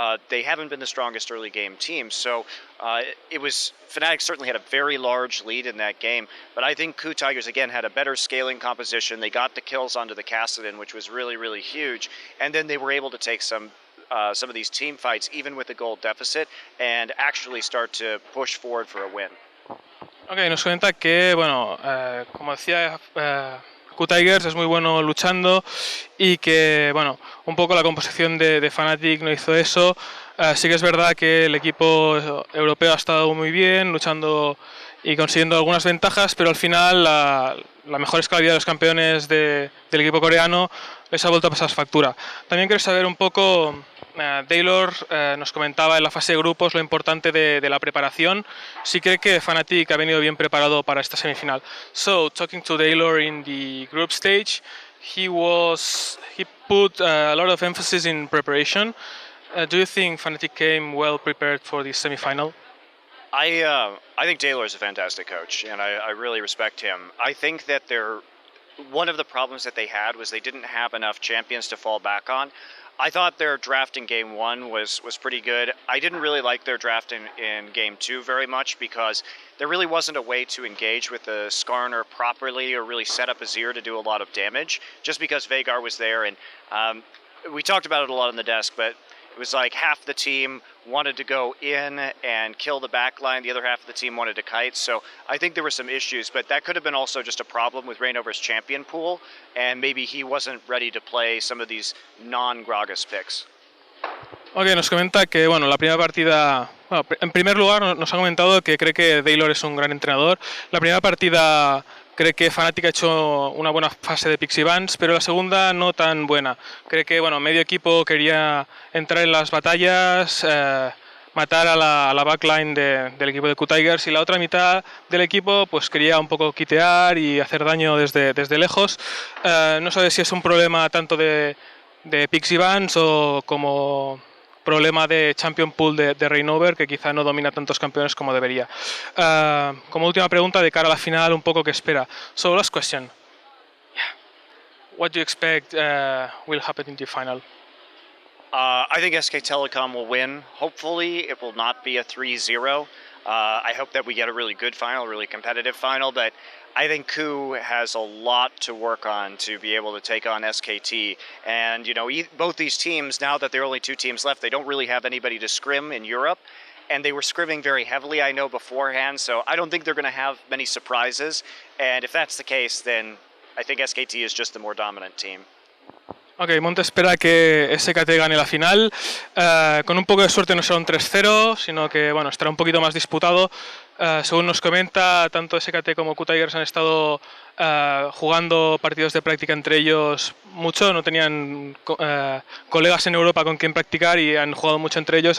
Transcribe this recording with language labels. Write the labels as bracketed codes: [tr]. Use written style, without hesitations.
[en] They haven't been the strongest early game team, so Fnatic certainly had a very large lead in that game, but I think Q-Tigers again had a better scaling composition. They got the kills onto the Kassadin, which was really, really huge, and then they were able to take some of these team fights, even with the gold deficit, and actually start to push forward for a win. [es] Ok, nos comenta que, bueno, como decía, Q-Tigers es muy bueno luchando y que, bueno, un poco la composición de Fnatic no hizo eso. Sí que es verdad que el equipo europeo ha estado muy bien, luchando y consiguiendo algunas ventajas, pero al final la mejor escalabilidad de los campeones del equipo coreano les ha vuelto a pasar factura. También quiero saber un poco, Taylor nos comentaba en la fase de grupos lo importante de la preparación. Sí cree que Fnatic ha venido bien preparado para esta semifinal. [en] So, talking to Taylor in the group stage, he put a lot of emphasis in preparation. Do you think Fnatic came well prepared for this semifinal? I think Taylor is a fantastic coach, and I really respect him. I think that one of the problems that they had was they didn't have enough champions to fall back on. I thought their draft in Game 1 was pretty good. I didn't really like their draft in Game 2 very much, because there really wasn't a way to engage with the Skarner properly or really set up Azir to do a lot of damage, just because Veigar was there. And we talked about it a lot on the desk, but it was like half the team wanted to go in and kill the backline, the other half of the team wanted to kite. So I think there were some issues, but that could have been also just a problem with Reignover's champion pool, and maybe he wasn't ready to play some of these non-Gragas picks. [es] Ok, nos comenta que, bueno, la primera partida... Bueno, en primer lugar nos ha comentado que cree que Taylor es un gran entrenador. La primera partida cree que Fnatic ha hecho una buena fase de Pixie Bans, pero la segunda no tan buena. Cree que, bueno, medio equipo quería entrar en las batallas, matar a la backline del equipo de Q-Tigers, y la otra mitad del equipo pues quería un poco quitear y hacer daño desde lejos. No sabes si es un problema tanto de picks y bans o como problema de champion pool de Reignover, que quizá no domina tantos campeones como debería. Como última pregunta de cara a la final, un poco qué espera. [en] So last question. What do you expect will happen in the final? I think SK Telecom will win. Hopefully, it will not be a 3-0. I hope that we get a really good final, a really competitive final, but I think Ku has a lot to work on to be able to take on SKT. And, you know, both these teams, now that there are only 2 teams left, they don't really have anybody to scrim in Europe. And they were scrimming very heavily, I know, beforehand, so I don't think they're going to have many surprises. And if that's the case, then I think SKT is just the more dominant team. [es] Ok, Monte espera que SKT gane la final. Con un poco de suerte no será un 3-0, sino que bueno, estará un poquito más disputado. Según nos comenta, tanto SKT como Q-Tigers han estado jugando partidos de práctica entre ellos mucho. No tenían colegas en Europa con quien practicar y han jugado mucho entre ellos.